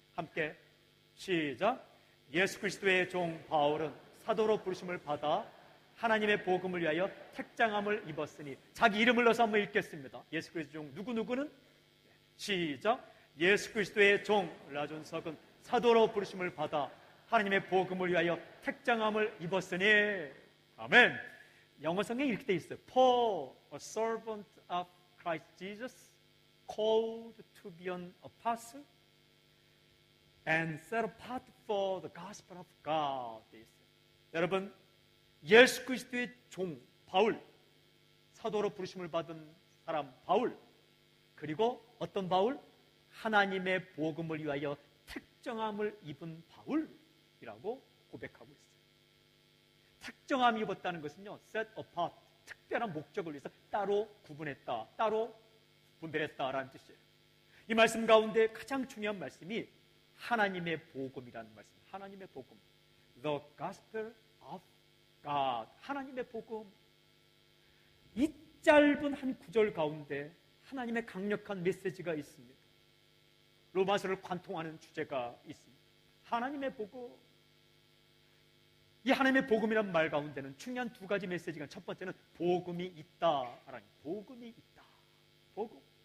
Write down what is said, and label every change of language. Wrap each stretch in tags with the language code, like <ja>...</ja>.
<ko>함께 시작. 예수 그리스도의 종 바울은 사도로 부르심을 받아 하나님의 복음을 위하여 택장함을 입었으니, 자기 이름을 넣어서 한번 읽겠습니다. 예수 그리스도의 종 누구누구는, 시작. 예수 그리스도의 종 라존석은 사도로 부르심을 받아 하나님의 복음을 위하여 택장함을 입었으니. 아멘. 영어 성경에 이렇게 돼 있어요.</ko> <en>Paul, a servant of Christ Jesus, called to be an apostle and set apart for the gospel of God.</en> <ko>돼 있어요. 여러분, 예수 그리스도의 종 바울, 사도로 부르심을 받은 사람 바울, 그리고 어떤 바울? 하나님의 복음을 위하여 택정함을 입은 바울이라고 고백하고 있어요. 택정함을 입었다는 것은요,</ko> <en>set apart,</en> <ko>특별한 목적을 위해서 따로 구분했다, 따로 분별했다라는 뜻이에요. 이 말씀 가운데 가장 중요한 말씀이 하나님의 복음이라는 말씀. 하나님의 복음,</ko> <en>the gospel of God.</en> <ko>하나님의 복음. 이 짧은 한 구절 가운데 하나님의 강력한 메시지가 있습니다. 로마서를 관통하는 주제가 있습니다. 하나님의 복음. 이 하나님의 복음이란 말 가운데는 중요한 두 가지 메시지가, 첫 번째는 복음이 있다라는, 복음이 있다. 복음.</ko>